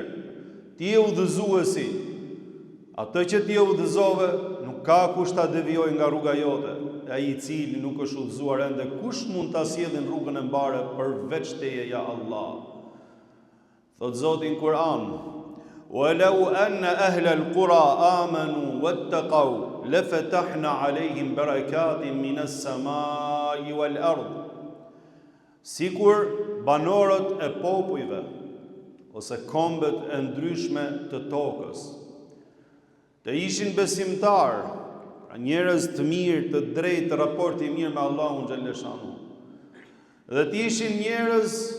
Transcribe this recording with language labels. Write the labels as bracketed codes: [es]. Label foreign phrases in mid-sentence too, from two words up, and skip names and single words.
[sq] Ti je udhëzuesi. Atë që ti e udhëzove, nuk ka kush ta devijojë nga rruga jote. Ai i cili nuk është udhëzuar ende, kush mund ta sjellë në rrugën e mbarë përveç teje [ar] يا الله. [sq] Thot Zoti në Kur'an: [ar] "ولو أن أهل القرى آمنوا واتقوا لفتحنا عليهم بركات من السماء والأرض." [sq] Sikur banorët e popujve ose kombet e ndryshme të tokës të ishin besimtar, njerëz të mirë, të drejtë, të raporti mirë me Allahun xhaleshanu, dhe të ishin njerëz